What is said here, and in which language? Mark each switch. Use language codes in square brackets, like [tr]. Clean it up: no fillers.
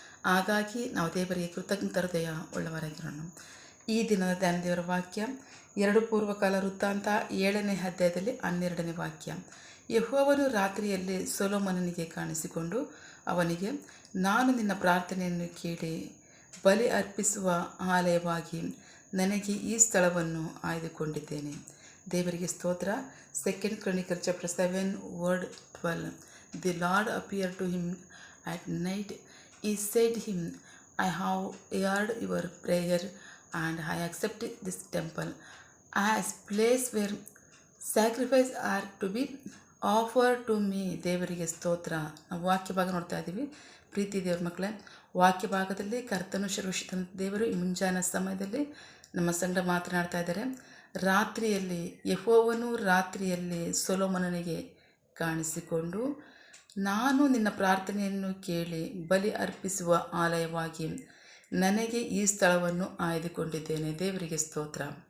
[kn] ಹಾಗಾಗಿ ನಾವು ದೇವರಿಗೆ ಕೃತಜ್ಞ ಹೃದಯ ಉಳ್ಳವರಾಗಿರೋಣ. ಈ ದಿನದ ಧ್ಯಾನ ದೇವರ ವಾಕ್ಯ 2 ಪೂರ್ವಕಾಲ ವೃತ್ತಾಂತ 7ನೇ ಅಧ್ಯಾಯದಲ್ಲಿ 12ನೇ ವಾಕ್ಯ. ಯೆಹೋವನು ರಾತ್ರಿಯಲ್ಲಿ ಸೊಲೊಮೋನನಿಗೆ ಕಾಣಿಸಿಕೊಂಡು ಅವನಿಗೆ, ನಾನು ನಿನ್ನ ಪ್ರಾರ್ಥನೆಯನ್ನು ಕೇಳಿ ಬಲಿ ಅರ್ಪಿಸುವ ಆಲಯವಾಗಿ ನನಗೆ ಈ ಸ್ಥಳವನ್ನು ಆಯ್ದುಕೊಂಡಿದ್ದೇನೆ. ದೇವರಿಗೆ ಸ್ತೋತ್ರ. [en] 2 Chronicles chapter 7 word 12. The Lord appeared to him at night. He said to him, I have heard your prayer and I accept this temple as place where sacrifice are to be offered to me. [kn] ದೇವರಿಗೆ ಸ್ತೋತ್ರ. ನಾವು ವಾಕ್ಯ ಭಾಗ ನೋಡ್ತಾ ಇದ್ದೀವಿ. ಪ್ರೀತಿ ದೇವ್ರ ಮಕ್ಕಳೇ, ವಾಕ್ಯ ಭಾಗದಲ್ಲಿ ಕರ್ತನು ಸರ್ವಶಕ್ತನ ದೇವರು ಈ ಮುಂಜಾನೆ ಸಮಯದಲ್ಲಿ ನಮ್ಮ ಸಂಗಡ ಮಾತನಾಡ್ತಾ ಇದ್ದಾರೆ. ರಾತ್ರಿಯಲ್ಲಿ ಯೆಹೋವನು ರಾತ್ರಿಯಲ್ಲಿ ಸೊಲೊಮೋನನಿಗೆ ಕಾಣಿಸಿಕೊಂಡು, ನಾನು ನಿನ್ನ ಪ್ರಾರ್ಥನೆಯನ್ನು ಕೇಳಿ ಬಲಿ ಅರ್ಪಿಸುವ ಆಲಯವಾಗಿ ನನಗೆ ಈ ಸ್ಥಳವನ್ನು ಆಯ್ದುಕೊಂಡಿದ್ದೇನೆ. ದೇವರಿಗೆ ಸ್ತೋತ್ರ.